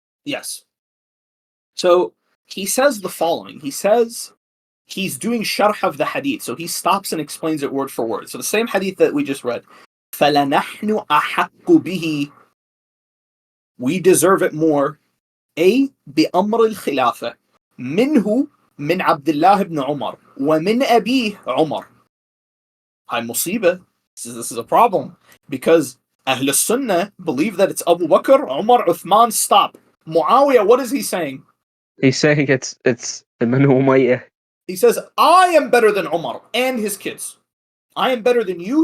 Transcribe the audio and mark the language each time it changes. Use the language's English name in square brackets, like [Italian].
[English] Yes. So he says the following. He says he's doing sharh of the hadith. So he stops and explains it word for word. So the same hadith that we just read. [Arabic] فَلَنَحْنُ أَحَقُّ بِهِ, [English] we deserve it more. [Arabic] بأمر الخلافة منه من عبد الله بن عمر ومن أبيه عمر. [English] Hi Musiba. This is a problem because Ahl Sunnah believe that it's Abu Bakr, Umar, Uthman. Stop. Muawiyah, what is he saying? He's saying it's Ibn Umayyah. He says, I am better than Umar and his kids. I am better than you.